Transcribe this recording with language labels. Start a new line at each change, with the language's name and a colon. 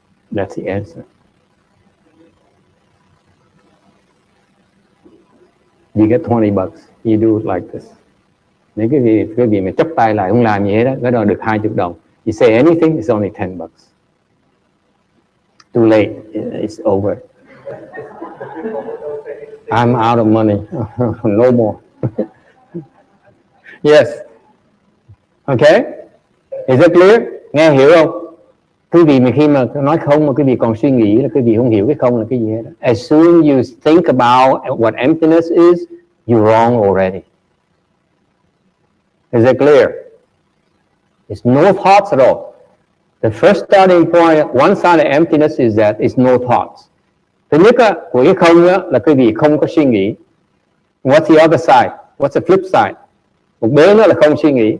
English: That's the answer. You get 20 bucks. You do it like this.
Vietnamese: Nếu quý vị mà chấp tay lại không làm gì hết đó, cái đó được 20 đồng.
English: You say anything, it's only 10 bucks. Too late. It's over. I'm out of money. No more. Yes. Okay? Is it clear?
Vietnamese: Nghe hiểu không? Quý vị mà khi mà nói không mà quý vị còn suy nghĩ là quý vị không hiểu cái không là cái gì hết.
English: As soon as you think about what emptiness is, you're wrong already. Is it clear? It's no thoughts at all. The first starting point, one side of emptiness is that it's no thoughts.
Vietnamese: Thứ nhất của cái không là quý vị không có suy nghĩ.
English: What's the other side? What's the flip side?
Vietnamese: Một bên đó là không suy nghĩ.